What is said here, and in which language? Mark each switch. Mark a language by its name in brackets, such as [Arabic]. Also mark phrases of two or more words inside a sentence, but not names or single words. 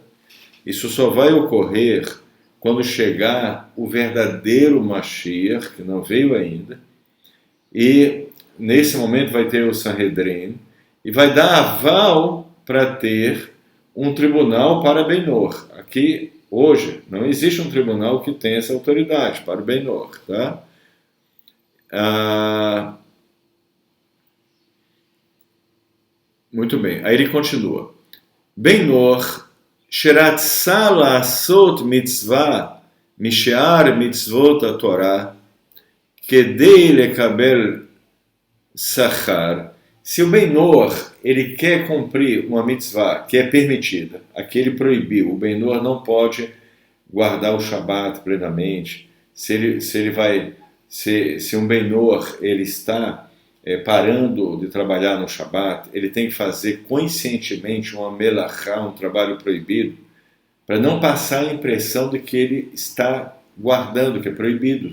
[Portuguese] Isso só vai ocorrer quando chegar o verdadeiro Mashiach, que não veio ainda, e nesse momento vai ter o Sanhedrin, e vai dar aval para ter um tribunal para [Hebrew] בן נח. [Portuguese] Aqui, hoje, não existe um tribunal que tenha essa autoridade para o [Hebrew] בן נח, [Portuguese] tá? Muito bem, aí ele continua. [Hebrew] בן נח שרצה לעשות מצוה משאר מצוות התורה כדי לקבל שכר. [Portuguese] Se o [Hebrew] בן נח, [Portuguese] ele quer cumprir uma mitzvah que é permitida, aqui ele proibiu, o [Hebrew] בן נח [Portuguese] não pode guardar o Shabat plenamente. Se um [Hebrew] בן נח, [Portuguese] ele está parando de trabalhar no Shabat, ele tem que fazer conscientemente uma melachá, um trabalho proibido, para não passar a impressão de que ele está guardando, que é proibido.